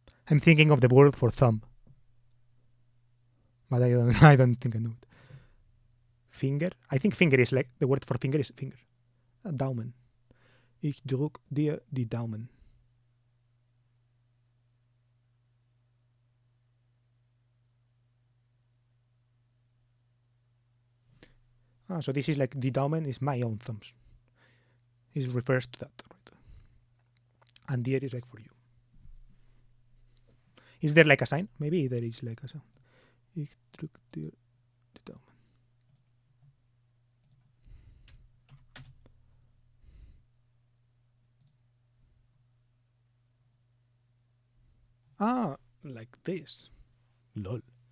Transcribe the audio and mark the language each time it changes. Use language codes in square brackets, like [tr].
[en] I'm thinking of the word for thumb, but I don't think I know it. Finger? I think finger is like, the word for finger is finger. [de] Daumen. Ich drück dir die Daumen. [en] So this is like, the Daumen is my own thumbs. It refers to that, right? And dir is like for you. Is there like a sign? Maybe there is like a sound. [de] Ich drück dir die Daumen. [en] Like this. Lol.